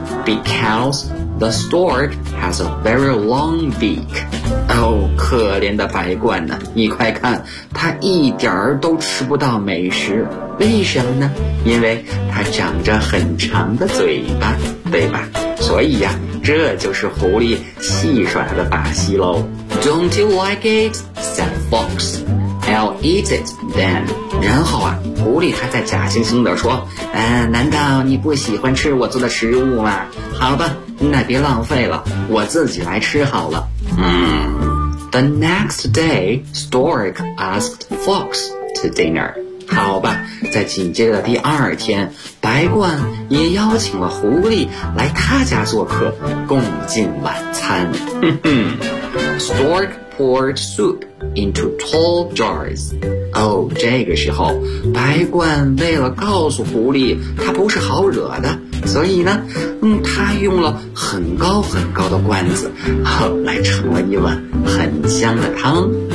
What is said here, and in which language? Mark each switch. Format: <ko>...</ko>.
<en>Because the stork has a very long beak.</en> <zh>Oh, 可怜的白鹳呢，你快看，它一点儿都吃不到美食。为什么呢？因为它长着很长的嘴巴，对吧？所以呀，这就是狐狸戏耍的把戏喽。</zh> <en>Don't you like it? Said fox. I'll eat it then.</en> <zh>然后啊，狐狸它在假惺惺地说，难道你不喜欢吃我做的食物吗？好吧，那别浪费了，我自己来吃好了。</zh> <en>The next day, stork asked fox to dinner.</en> <zh>好吧，在紧接着第二天，白鹳也邀请了狐狸来他家做客，共进晚餐。</zh> <en>Stork poured soup into tall jars.</en> <zh>Oh, 这个时候，白鹳为了告诉狐狸它不是好惹的，所以呢，它用了很高很高的罐子，来盛了一碗很香的汤。</zh>